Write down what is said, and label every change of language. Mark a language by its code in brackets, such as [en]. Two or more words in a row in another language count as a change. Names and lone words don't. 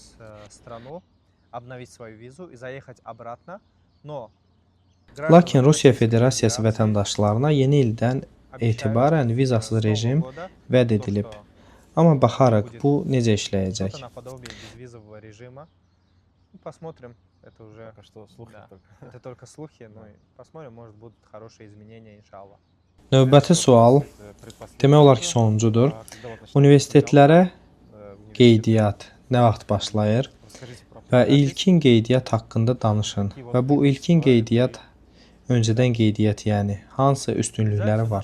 [az] Lakin Rusiya Federasiyası vətəndaşlarına yeni ildən etibarən vizasız rejim vəd edilib. Amma baxarıq bu necə işləyəcək. [ru] Посмотрим. Это уже Пока что слухи да. только. Это только слухи, но и посмотрим, может будут хорошие изменения, иншаллах. [az] Növbəti sual demək olar ki, sonuncudur. Universitetlərə qeydiyyat nə vaxt başlayır və ilkin qeydiyyat haqqında danışın və bu ilkin qeydiyyat öncədən qeydiyyat, yəni hansı üstünlükləri var?